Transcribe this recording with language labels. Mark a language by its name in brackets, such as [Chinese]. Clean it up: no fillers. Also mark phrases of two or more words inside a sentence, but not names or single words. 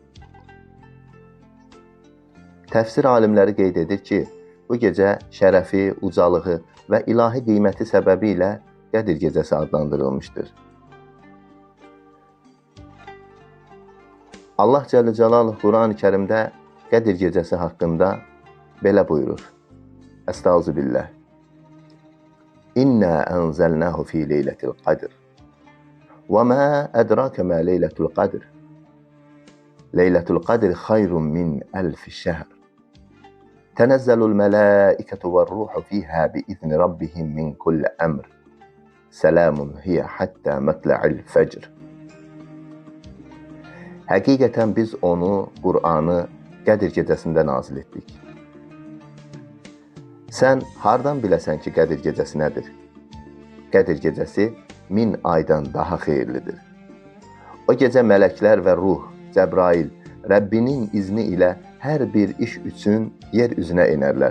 [Azerbaijani] Təfsir alimləri qeyd edir ki, bu gecə şərəfi, ucalığı və ilahi qiyməti səbəbi ilə Qədir gecəsi adlandırılmışdır. [Arabic] الله جل جلاله [Azerbaijani] Quran-ı Kərimdə Qədir gecəsi haqqında belə buyurur. Estağfirullah. [Arabic] إنا أنزلناه في ليلة القدر. وما أدراك ما ليلة القدر. ليلة القدر خير من ألف شهر. تنزل الملائكة والروح فيها بإذن ربهم من كل أمر. سلام هي حتى مطلع الفجر. [Azerbaijani] Həqiqətən biz onu, Qur'anı Qədir gecəsində nazil etdik. Sən hardan biləsən ki, Qədir gecəsi nədir? Qədir gecəsi 1000 aydan daha xeyirlidir. O gecə mələklər və ruh, Cəbrail, Rəbbinin izni ilə hər bir iş üçün yer üzünə enərlər.